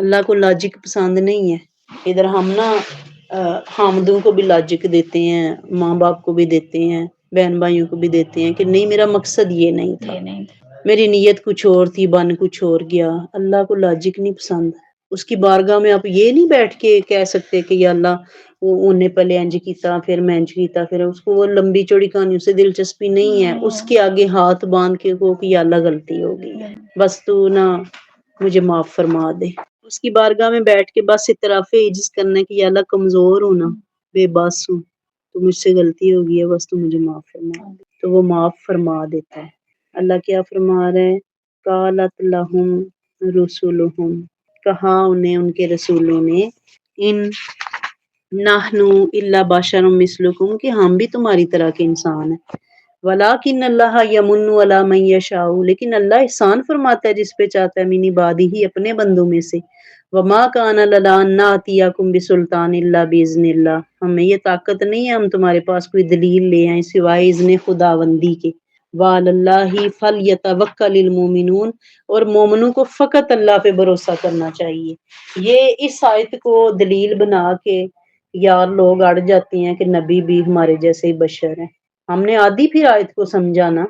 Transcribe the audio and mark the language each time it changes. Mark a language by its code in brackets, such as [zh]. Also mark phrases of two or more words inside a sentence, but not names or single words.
[ur] اللہ کو لاجک پسند نہیں ہے، ادھر ہم نا حامدوں کو بھی لاجک دیتے ہیں، ماں باپ کو بھی دیتے ہیں، بہن بھائیوں کو بھی دیتے ہیں کہ نہیں میرا مقصد یہ نہیں تھا، میری نیت کچھ اور تھی بن کچھ اور گیا۔ اللہ کو لاجک نہیں پسند، اس کی بارگاہ میں آپ یہ نہیں بیٹھ کے کہہ سکتے کہ یا اللہ انہیں پہلے [pa] انج کیتا [ur] پھر میں [pa] انج کیتا، [ur] پھر اس کو وہ لمبی چوڑی کہانیوں سے دلچسپی نہیں ہے، اس کے آگے ہاتھ باندھ کے کو کہ یا اللہ غلطی ہو گئی ہے بس تو نا مجھے معاف فرما دے، اس کی بارگاہ میں بیٹھ کے بس اعتراف عجز کرنا کہ یا اللہ کمزور ہوں نا بے بس ہوں، تو مجھ سے غلطی ہو گئی ہے بس تو مجھے معاف فرما دے، تو وہ معاف فرما دیتا ہے۔ اللہ کیا فرما رہے ہیں [ar] قالت لہم رسلہم، [ur] کہا انہیں ان کے رسولوں نے [ar] ان نحن الا بشر مثلکم [ur] کہ ہم بھی تمہاری طرح کے انسان ہیں، [ar] ولیکن اللہ یمن علی من یشاء [ur] لیکن اللہ احسان فرماتا ہے جس پہ چاہتا ہے [ar] من عبادہ [ur] ہی اپنے بندوں میں سے، [ar] وما کان لنا ان ناتیکم بسلطان الا باذن اللہ [ur] ہمیں یہ طاقت نہیں ہے ہم تمہارے پاس کوئی دلیل لے آئیں سوائے اذن خداوندی کے، [ar] وعلی اللہ فلیتوکل المؤمنون [ur] اور مومنوں کو فقط اللہ پہ بھروسہ کرنا چاہیے۔ یہ اس آیت کو دلیل بنا کے یار لوگ اڑ جاتے ہیں کہ نبی بھی ہمارے جیسے ہی بشر ہیں، ہم نے آدھی پھر آیت کو سمجھا نا،